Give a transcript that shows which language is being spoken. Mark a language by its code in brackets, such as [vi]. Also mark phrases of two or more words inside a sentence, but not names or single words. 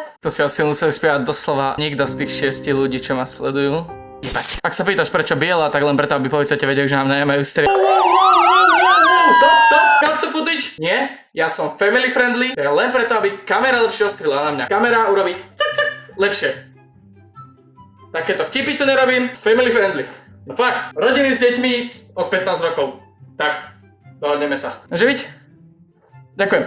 [sk] To si asi musel spievať doslova niekto z tých 6 ľudí, čo ma sledujú. Jebať. Ak sa pýtaš prečo biela, tak len preto, aby policajti vedeli, že nám nemajú strieľať. [en] Stop, cut the footage. [sk] Nie, ja som [en] family friendly, [sk] len preto, aby kamera lepšie ostrila na mňa. Kamera urobí lepšie. Takéto vtipy tu nerobím, [en] family friendly. [sk] No fakt, rodiny s deťmi od 15 rokov. Tak, dohodneme sa. Živiť? Ďakujem.